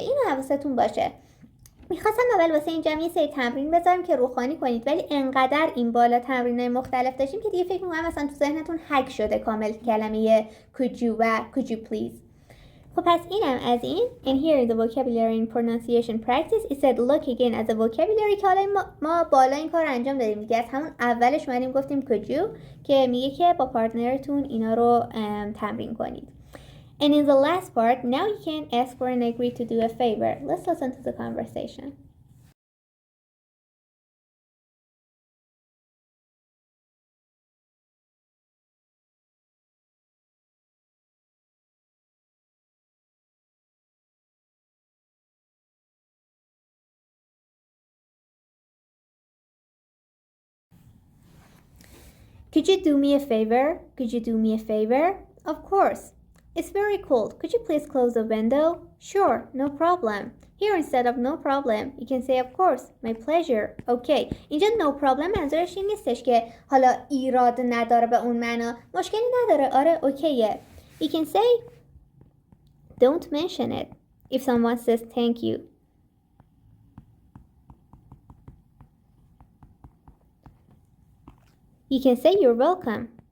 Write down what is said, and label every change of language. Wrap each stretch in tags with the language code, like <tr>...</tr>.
<fa>اینو حواستون باشه. میخواستم اول واسه اینجا یه سری تمرین بذارم که روخانی کنید ولی انقدر این بالا تمرینای مختلف داشتیم که دیگه فکر میکنم مثلا تو ذهنتون هک شده کامل کلمه could you و could you please. خب پس اینم از این.</fa> <en>And here in the vocabulary and pronunciation practice it said look again at the vocabulary</en> <fa>که حالا ما بالا این کار انجام دادیم دیگه. از همون اولش اومدیم گفتیم could you که میگه که با پارتنرتون اینا رو تمرین کنید.</fa> <en>And in the last part, now you can ask for and agree to do a favor. Let's listen to the conversation. Could you do me a favor? Could you do me a favor? Of course. It's very cold. Could you please close the window? Sure, no problem. Here instead of no problem, you can say of course, my pleasure. Okay.</en> <fa>اینجا no problem منظورش این نیستش که حالا ایراد نداره به اون معنا. مشکلی نداره. آره اوکیه.</fa> <en>You can say don't mention it if someone says thank you. You can say you're welcome.</en>